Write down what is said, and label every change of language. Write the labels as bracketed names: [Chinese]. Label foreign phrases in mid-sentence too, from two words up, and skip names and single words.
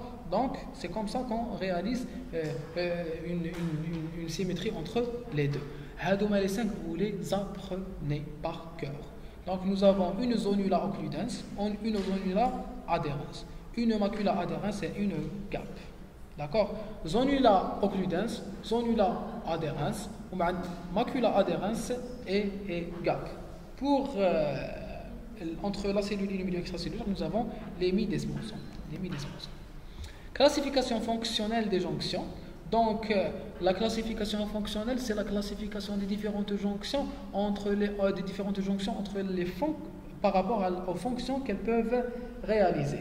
[French] Donc c'est comme ça qu'on réalise une symétrie entre les deux. Hadouma les 5, vous les apprenez par cœur. Donc nous avons une zonula occludens, une zonula adhérens. Une macula adhérens et une gap. D'accord? Zonula occludens, zonula adhérens, ou macula adhérens et gap. Pour entre la cellule et le milieu extracellulaire, nous avons les mi-desmosons. Classification fonctionnelle des jonctions. Donc, la classification fonctionnelle, c'est la classification des différentes jonctions entre les par rapport aux fonctions qu'elles peuvent réaliser.